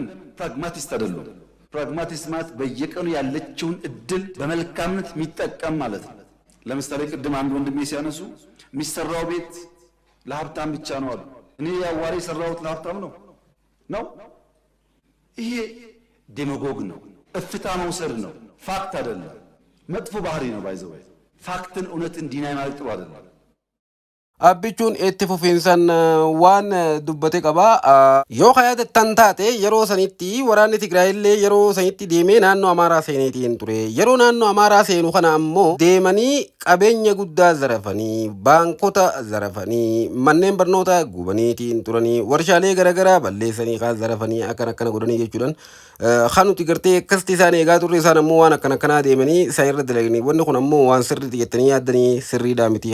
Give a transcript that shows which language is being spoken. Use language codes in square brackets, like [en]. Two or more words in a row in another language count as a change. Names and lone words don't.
[am] ፕራግማቲስት አይደሉም። ፕራግማቲስት ማለት በየቀኑ ያለችውን እድል በመልካምነት የሚጠቀም ማለት ነው። ለምሳሌ ቅድም አንድ ወንድሜ ሲያነሱ የሚሰራው ቤት ለሀብታም ብቻ ነው አሉ። እኔ ያዋሪ የሰራሁት ለሀብታም ነው ነው። ይሄ ዴማጎግ ነው፣ እፍታ መውሰድ ነው፣ ፋክት አይደለም። መጥፎ ባህሪ ነው። ባይዘው ፋክትን እውነትን ዲናይ ማለት ጥሩ አይደለም። [om] abbichuun itti fufiinsan waan dubbate qaba. Yoo yaadatan taate yeroo sanitti waraanni Tigraay illee yeroo sanitti deemee naannoo Amaaraa seeneetiin ture. Yeroo naannoo Amaaraa seenu kana ammoo deemanii qabeenya guddaa zarafanii, baankota zarafanii, manneen barnoota gubaniitiin turanii, warshaalee garaagaraa balleessanii kaan zarafanii akkana godhanii jechuudhaan kan nuti gartee akkasitti isaan eegaa turre isaan ammoo waan akkanaa deemanii isaan irra dalaganii wanni kun ammoo waan sirriitti jettanii yaaddanii sirriidhaa miti.